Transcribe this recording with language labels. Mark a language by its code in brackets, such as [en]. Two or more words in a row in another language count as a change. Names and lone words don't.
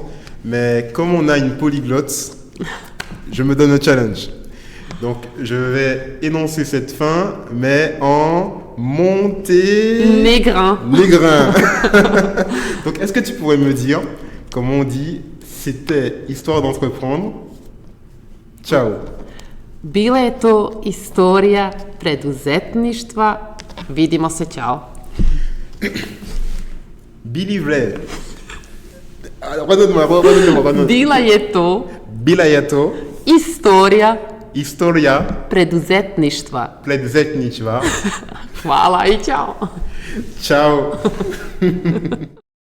[fr] Mais comme on a une polyglotte, je me donne un challenge. Donc, je vais énoncer cette fin, mais en Monténégrin. Donc, est-ce que tu pourrais me dire comment on dit c'était histoire d'entreprendre? [sr] Ciao. Bila je to istorija preduzetništva. Vidimo se, ciao. [fr] Billy Ray. Redonne-moi. [sr] Bila je to Historia preduzetništva. Hvala i ciao. Ciao.